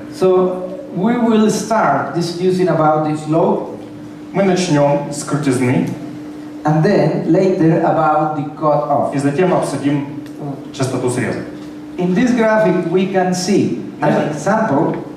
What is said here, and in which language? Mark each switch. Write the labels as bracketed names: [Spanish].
[English] So we will start discussing about the slope, [Russian] Мы начнем с крутизны, [English] and then later about the cutoff. [Russian] и затем обсудим частоту среза. [English] In this graphic, we can see an example